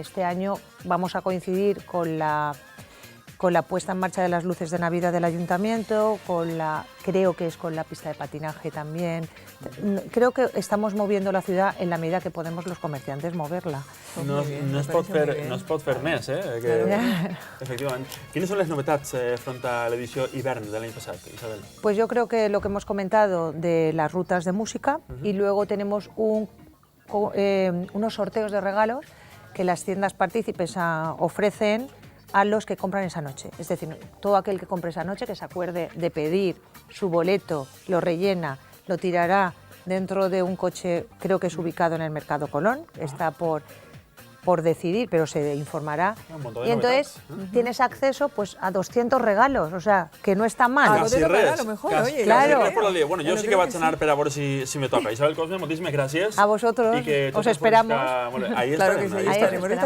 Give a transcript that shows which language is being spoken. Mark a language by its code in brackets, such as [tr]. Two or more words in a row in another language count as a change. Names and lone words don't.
[es] Este año vamos a coincidir con la puesta en marcha de las luces de Navidad del Ayuntamiento, creo que es con la pista de patinaje también. Creo que estamos moviendo la ciudad en la medida que podemos los comerciantes moverla. [ca] No es pot fer més, [es] efectivamente. ¿Quiénes son las novedades frente a la edición hivern del año pasado, Isabel? Pues yo creo que lo que hemos comentado de las rutas de música, y luego tenemos unos sorteos de regalos que las tiendas partícipes ofrecen a los que compran esa noche. Es decir, todo aquel que compre esa noche, que se acuerde de pedir su boleto, lo rellena, lo tirará dentro de un coche, creo que es ubicado en el Mercado Colón, está por decidir, pero se informará. Y entonces tienes acceso pues a 200 regalos, o sea, que no está mal. Algo de regalo mejor, oye. Claro. Bueno, yo sí que [ca] vaig a anar per a veure si me toca. Isabel Cosme, moltíssimes gràcies. [es] A vosotros, os esperamos. Ahí estaremos.